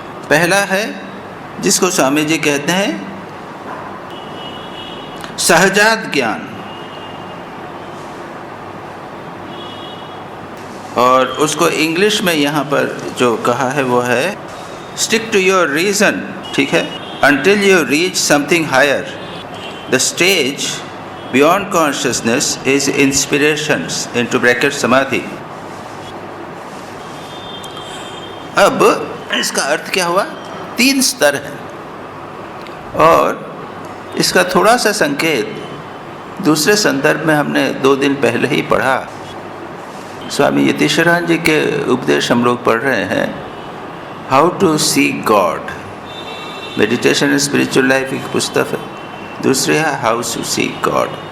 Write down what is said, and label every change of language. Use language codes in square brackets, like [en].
[hi] पहला है जिसको स्वामी जी कहते हैं सहजात ज्ञान, और उसको इंग्लिश में यहाँ पर जो कहा है वो है [en] stick to your reason, [hi] ठीक है, [en] until you reach something higher. The stage beyond consciousness is inspirations into bracket samadhi. [hi] अब इसका अर्थ क्या हुआ? 3 स्तर है और इसका थोड़ा सा संकेत दूसरे संदर्भ में हमने 2 दिन पहले ही पढ़ा। स्वामी यतीश्वरानंद जी के उपदेश हम लोग पढ़ रहे हैं, how to C God, meditation and spiritual life एक पुस्तक है, दूसरी है हाउ टू सी गॉड।